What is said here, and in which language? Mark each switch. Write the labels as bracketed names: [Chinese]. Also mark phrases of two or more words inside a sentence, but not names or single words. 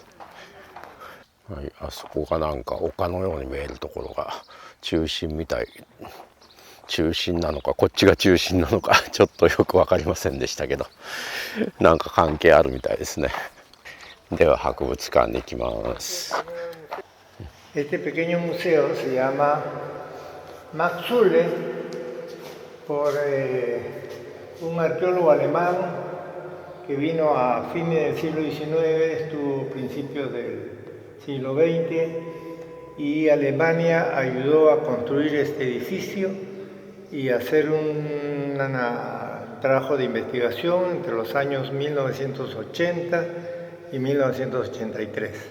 [Japanese] はい、あそこがなんか丘のように見えるところが中心みたい。中心なのかこっちが中心なのかちょっとよく分かりませんでしたけど、なんか関係あるみたいですね。では博物館に行きます。 [Spanish] Este pequeño museo se llama Max Zülle por un arqueólogo alemán que vino a fines del siglo XIX, estuvo a principios del siglo XX y Alemania ayudó a construir este edificio y a hacer un trabajo de investigación entre los años 1980 y 1983.